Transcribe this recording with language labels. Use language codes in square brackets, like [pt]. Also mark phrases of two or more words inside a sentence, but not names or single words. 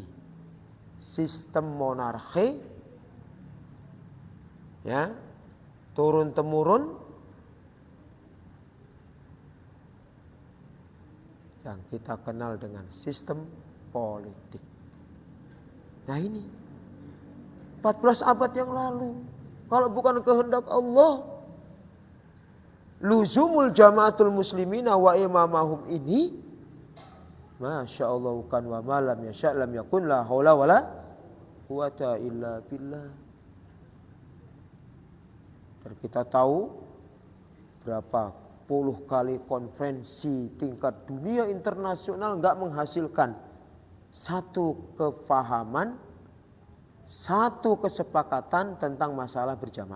[id] Sistem monarki ya, turun temurun yang kita kenal dengan sistem politik. Nah ini 14 abad yang lalu, kalau bukan kehendak Allah, [ar] luzumul jamaatul muslimina wa imamahum [id] ini, [ar] Masya Allah [id] kan [ar] wa malam yasha' lam yakun la haula wala quwata illa billah. [id] Dan kita tahu berapa puluh kali konferensi tingkat dunia internasional enggak menghasilkan satu kefahaman, satu kesepakatan tentang masalah berjamaah.